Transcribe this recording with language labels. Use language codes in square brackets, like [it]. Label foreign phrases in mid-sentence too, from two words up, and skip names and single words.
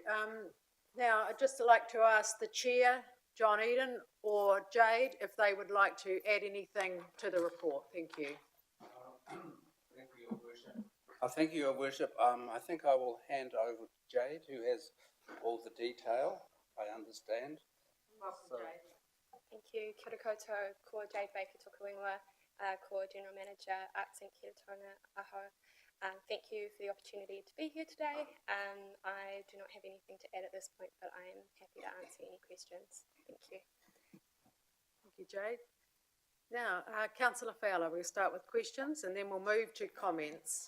[en] Now, I'd just like to ask the chair, John Eden or Jade, if they would like to add anything to the report. Thank you. Thank you, Your Worship. Thank you, Your Worship. I think I will hand over to Jade, who has all the detail, I understand. Welcome, Jade. Thank you. [mi] Kia ora koutou, ko Jade Baker Tokuingwa, ko [en] General Manager, Arts and [mi] Kiratonga Aho. [en] Thank you for the opportunity to be here today. I do not have anything to add at this point, but I am happy to answer any questions. Thank you. Thank you, Jade. Now, Councillor Fowler, we'll start with questions and then we'll move to comments.